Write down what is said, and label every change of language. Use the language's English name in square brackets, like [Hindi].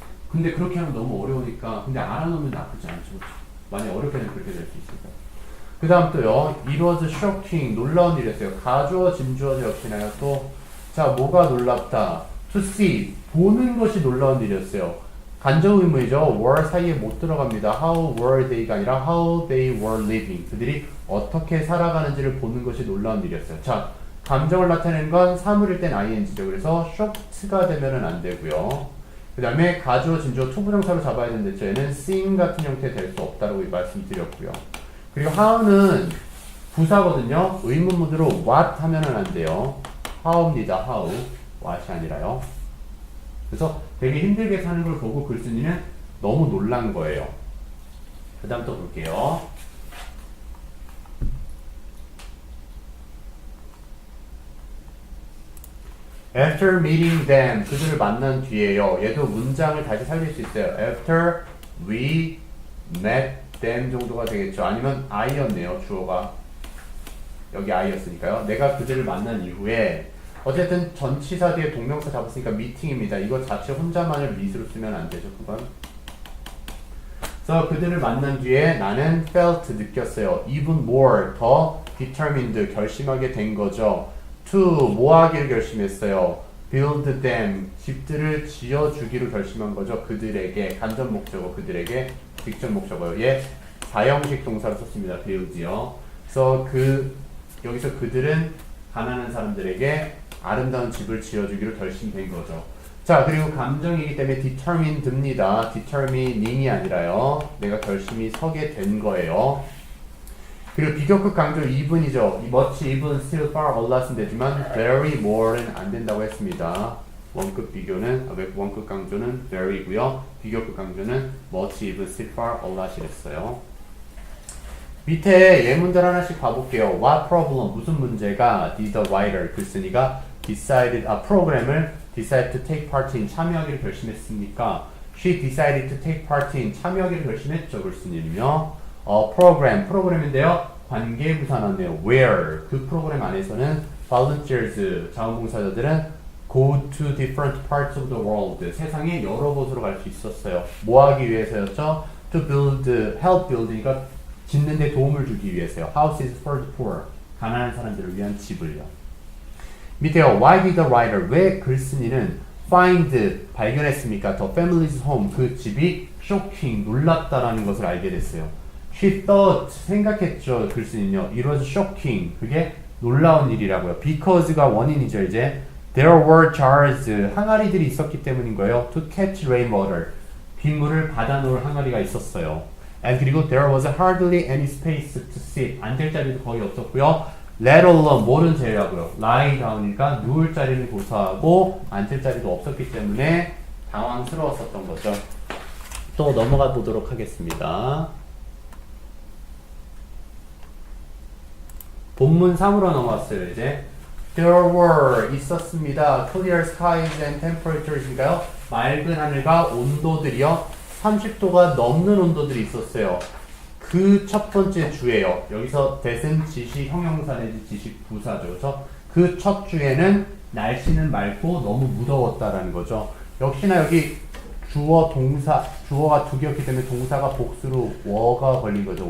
[Korean] 근데 그렇게 하면 너무 어려우니까 근데 알아놓으면 나쁘지 않죠. 그렇죠? 만약 어렵게 되면 그렇게 될 수 있으니까. 그 다음 또요. [English] It was shocking. [Korean] 놀라운 일이었어요. 가주어, 짐주어도 역시나요. 또 자, 뭐가 놀랍다. [English] To see. [Korean] 보는 것이 놀라운 일이었어요. 간접 의문이죠. were 사이에 못 들어갑니다. [English] How were they가 아니라 how they were living. [Korean] 그들이 어떻게 살아가는지를 보는 것이 놀라운 일이었어요. 자, 감정을 나타내는 건 사물일 땐 ing죠. 그래서 shocked가 되면은 안 되고요. 그 다음에 가주어, 진주어, 투부정사로 잡아야 되는데 얘는 seeing 같은 형태 될 수 없다고 말씀드렸고요. 그리고 how는 부사거든요. 의문 모드로 what 하면은 안 돼요. how입니다. how. what이 아니라요. 그래서 되게 힘들게 사는 걸 보고 글쓴이는 너무 놀란 거예요. 그 다음 또 볼게요. [English] After meeting them, [Korean] 그들을 만난 뒤에요. 얘도 문장을 다시 살릴 수 있어요. [English] After we met them 정도가 되겠죠. [Korean] 아니면 I였네요. 주어가. 여기 I였으니까요. 내가 그들을 만난 이후에 어쨌든 전치사 뒤에 동명사 잡았으니까 미팅입니다. 이거 자체 혼자만을 meet으로 쓰면 안 되죠. 그건. 그래서 그들을 만난 뒤에 나는 [English] felt [Korean] 느꼈어요. [English] even more [Korean] 더 determined 결심하게 된 거죠. to 뭐 하기를 결심했어요. [English] build them [Korean] 집들을 지어주기로 결심한 거죠. 그들에게 간접 목적어 그들에게 직접 목적어요. 얘 사형식 동사로 썼습니다. build요. 그래서 여기서 그들은 가난한 사람들에게 아름다운 집을 지어주기로 결심된 거죠. 자, 그리고 감정이기 때문에 determined입니다. determining이 아니라요. 내가 결심이 서게 된 거예요. 그리고 비교급 강조 even이죠. much, even, still, far, a lot은 되지만 very, more는 안 된다고 했습니다. 원급 강조는 very고요. 비교급 강조는 much, even, still, far, a lot이 됐어요. 밑에 예문들 하나씩 봐볼게요. [English] What problem? 무슨 문제가 did the writer 글쓴이가 프로그램을 decide to take part in 참여하기를 결심했습니까? She decided to take part in 참여하기로 결심했죠. [Korean] 글쓰님요. 프로그램인데요. 관계부사 나왔네요. Where 그 프로그램 안에서는 volunteers 자원봉사자들은 [English] go to different parts of the world [Korean] 세상의 여러 곳으로 갈 수 있었어요. 뭐 하기 위해서였죠? [English] To build, help build [Korean] 니까 짓는 데 도움을 주기 위해서요. [English] Houses for the poor [Korean] 가난한 사람들을 위한 집을요. 밑에요. [English] Why did the writer 왜 글쓴이는 find 발견했습니까? The family's home [Korean] 그 집이 shocking 놀랍다라는 것을 알게 됐어요. [English] She thought 생각했죠. [Korean] 글쓴이는요. [English] It was shocking [Korean] 그게 놀라운 일이라고요. Because가 원인이죠. 이제 [English] There were jars [Korean] 항아리들이 있었기 때문인 거예요. [English] To catch rainwater [Korean] 빗물을 받아놓을 항아리가 있었어요. [English] And 그리고 there was hardly any space to sit 앉을 자리도 거의 없었고요. [Korean] Let alone 뭐는 제외하고요. Lie down이니까 누울 자리는 고사하고 앉을 자리도 없었기 때문에 당황스러웠었던 거죠. 또 넘어가 보도록 하겠습니다. 본문 3으로 넘어왔어요. 이제 [English] There were [Korean] 있었습니다. [English] Clear skies and temperatures인가요? [Korean] 맑은 하늘과 온도들이요. 30도가 넘는 온도들이 있었어요. 그 첫 번째 주예요. 여기서 that은 지시 형용사 내지 지시 부사죠. 그래서 그 첫 주에는 날씨는 맑고 너무 무더웠다라는 거죠. 역시나 여기 주어 동사 주어가 두 개였기 때문에 동사가 복수로 were가 걸린 거죠.